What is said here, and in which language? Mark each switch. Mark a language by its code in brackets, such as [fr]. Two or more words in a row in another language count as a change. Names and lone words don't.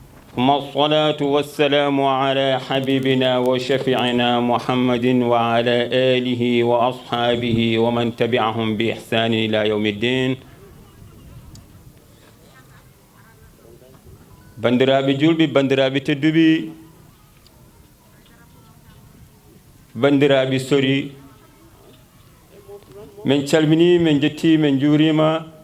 [ar] ثم الصلاة والسلام على حبيبنا وشفيعنا محمد وعلى آله وأصحابه ومن تبعهم بإحسان إلى يوم الدين. [ff] bandiraɓe julɓe, bandiraɓe tedduɓe, bandiraɓe sori, min calmini, min jetti, min juurima.